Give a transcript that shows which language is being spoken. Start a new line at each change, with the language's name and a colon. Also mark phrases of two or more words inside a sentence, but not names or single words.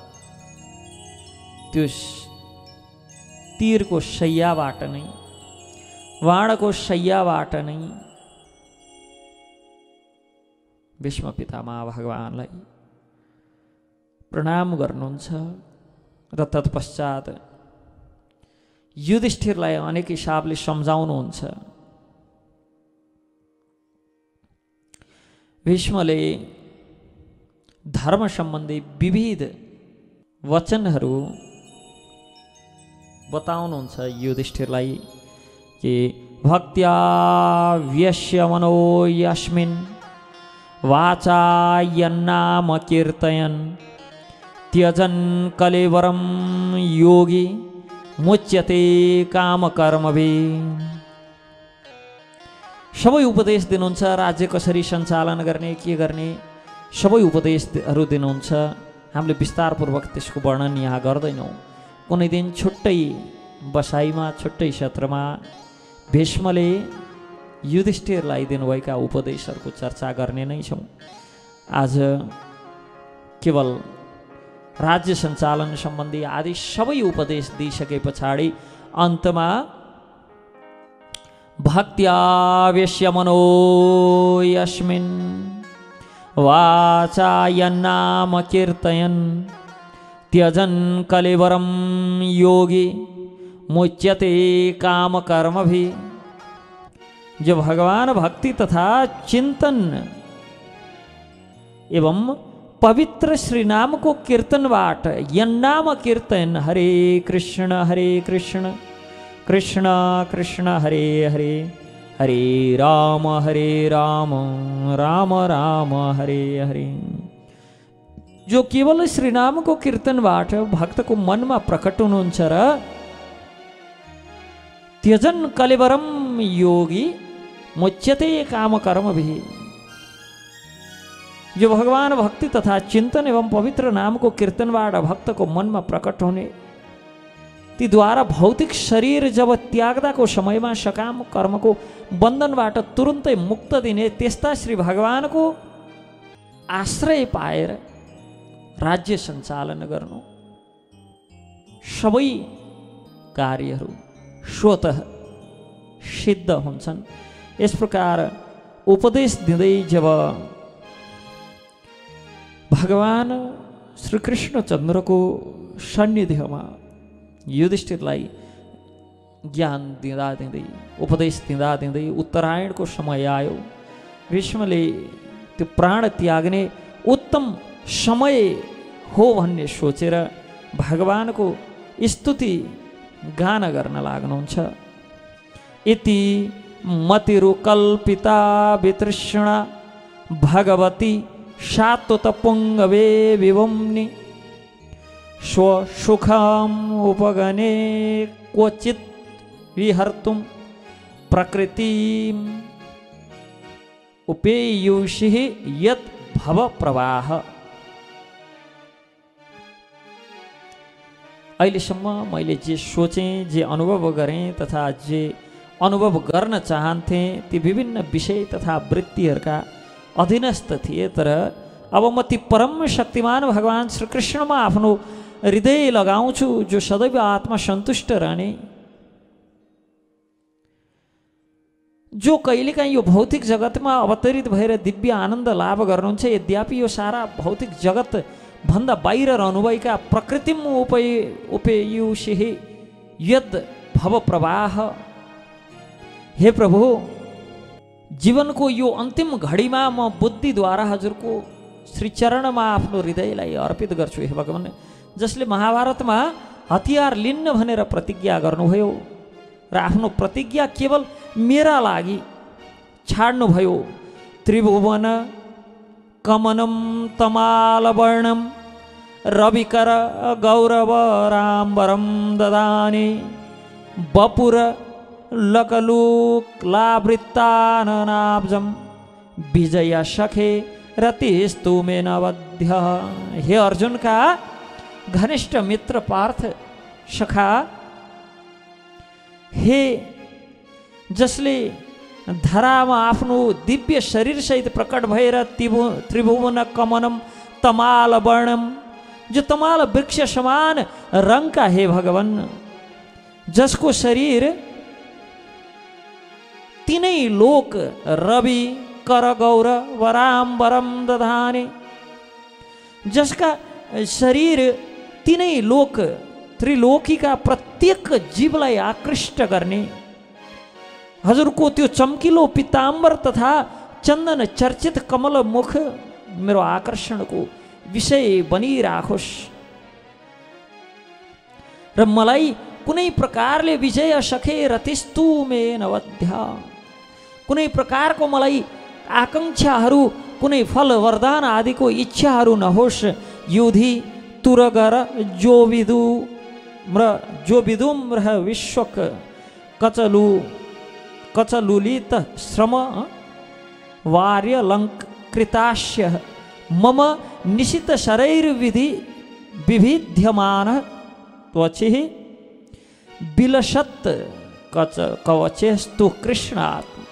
Nepali: त्यो तीरको शैयाबाट नै, बाणको शैयाबाट नै भीष्म पितामह भगवानलाई प्रणाम गर्नुहुन्छ र तत्पश्चात युधिष्ठिरलाई अनेक हिसाबले सम्झाउनुहुन्छ। भीष्मले धर्म सम्बन्धी विविध वचनहरू बताउनुहुन्छ युधिष्ठिरलाई कि
Sanskrit: भक्त्या व्यस्य मनो यस्मिन् वाचा यन्नाम कीर्तयन् त्यजन् कलेवरं योगी मुच्यते काम कर्मभिः।
Nepali: सबै उपदेश दिनुहुन्छ, राज्य कसरी सञ्चालन गर्ने, के गर्ने, सबै उपदेशहरू दिनुहुन्छ। हामीले विस्तारपूर्वक त्यसको वर्णन यहाँ गर्दैनौँ। कुनै दिन छुट्टै बसाइमा, छुट्टै सत्रमा भीष्मले युधिष्ठिरलाई दिनुभएका उपदेशहरूको चर्चा गर्ने नै छौँ। आज केवल राज्य सञ्चालन सम्बन्धी आदि सबै उपदेश दिइसके पछाडि अन्तमा
Sanskrit: भक्त्यावेश्य मनो यस्मिन् वाचा यन्नाम कीर्तयन् त्यजन् कलेवरं योगी मुच्यते काम कर्मभिः।
Nepali: जो भगवान भक्ति तथा चिंतन एवं पवित्र श्री नाम को कीर्तनबाट यन्नाम कीर्तन
Sanskrit: हरे कृष्ण कृष्ण कृष्ण हरे हरे
Nepali: हरे राम राम राम हरे हरे। जो केवल श्री नाम को कीर्तनबाट
Hindi: भक्त को मन में प्रकट
Nepali: हुनुहुन्छ र
Sanskrit: त्यजन कलेवरम योगी मुच्यते काम कर्मभिः।
Nepali: जो भगवान भक्ति तथा चिंतन एवं पवित्र नाम को कीर्तनबाट
Hindi: भक्त को मन में प्रकट होने
Nepali: ती द्वारा भौतिक शरीर जब त्याग्दा
Hindi: को समय में
Nepali: सकाम कर्म को बंधनबाट तुरंतै मुक्त दिने त्यस्ता श्री भगवान को आश्रय पाएर राज्य सञ्चालन गर्नु सबै कार्यहरू स्वतः सिद्ध हुन्छन्।
Hindi: इस प्रकार
Nepali: उपदेश दिँदै जब भगवान श्री कृष्णचन्द्रको सान्निध्यमा युधिष्ठिरलाई ज्ञान दिँदा दिँदै उपदेश दिँदा दिँदै उत्तरायणको समय आयो। भीष्मले त्यो प्राण त्याग्ने उत्तम समय हो भन्ने सोचेर भगवानको स्तुति गान गर्न लाग्नुहुन्छ।
Sanskrit: इति मतिरुकल्पिता वितृष्णा भगवती शात्वतपुङ्गवे विवम्नि स्वसुखम् उपगणे क्वचित् विहर्तुं प्रकृतिम् उपेयुषिः यत् भव प्रवाह।
Nepali: अहिलेसम्म मैले जे सोचेँ, जे अनुभव गरेँ तथा जे अनुभव गर्न चाहन्थेँ ती विभिन्न विषय तथा वृत्तिहरूका अधीनस्थ थिए। तर अब म ती परम शक्तिमान भगवान श्री कृष्णमा आफ्नो हृदय लगाउँछु, जो सदैव आत्मा सन्तुष्ट रहने, जो कहिलेकाहीँ यो भौतिक जगतमा अवतरित भएर दिव्य आनन्द लाभ गर्नुहुन्छ। यद्यपि यो सारा भौतिक जगत भन्दा बाहिर रहनुभएका
Sanskrit: प्रकृतिम उपेयुषिः यद् भव प्रवाह।
Nepali: हे प्रभु, जीवनको यो अन्तिम घडीमा म बुद्धिद्वारा हजुरको श्रीचरणमा आफ्नो हृदयलाई अर्पित गर्छु। हे भगवान, जसले महाभारतमा हतियार लिन्न भनेर प्रतिज्ञा गर्नुभयो र आफ्नो प्रतिज्ञा केवल मेरा लागि छाड्नुभयो।
Sanskrit: त्रिभुवन कमनं तमालवर्णं रविकर गौरवराम्बरं ददाने बपुर लकलुक्लावृत्ताननाब्जं विजय सखे रतिस्तु मे नवध्य।
Nepali: हे अर्जुन का घनिष्ठ मित्र पार्थ सखा, हे जसले धरामा आफ्नो दिव्य शरीर सहित प्रकट भएर
Sanskrit: त्रिभुवन कमनम तमाल वर्णम,
Nepali: जो तमाल वृक्ष समान रंग का हे भगवान, जसको शरीर
Sanskrit: तीनै लोक रवि कर गौर वराम्बरम दधाने,
Nepali: जसका शरीर तीनै लोक त्रिलोकीका प्रत्येक जीवलाई आकृष्ट गर्ने, हजुरको त्यो चम्किलो पीताम्बर तथा चन्दन चर्चित कमल मुख मेरो आकर्षणको विषय बनिराखोस् र मलाई कुनै प्रकारले
Sanskrit: विजय सखे रतिस्तु मे नवध्य।
Nepali: कुनै प्रकारको मलाई आकांक्षाहरू, कुनै फल वरदान आदिको इच्छाहरू नहोस्।
Sanskrit: युधि तुरगर जो विदुम रह विश्वक कचलुलित श्रम वार्यलङ्कृतास्य मम निशित शरीर विभिद्यमान त्वचिः बिलशत कवचेस्तु कृष्णात्।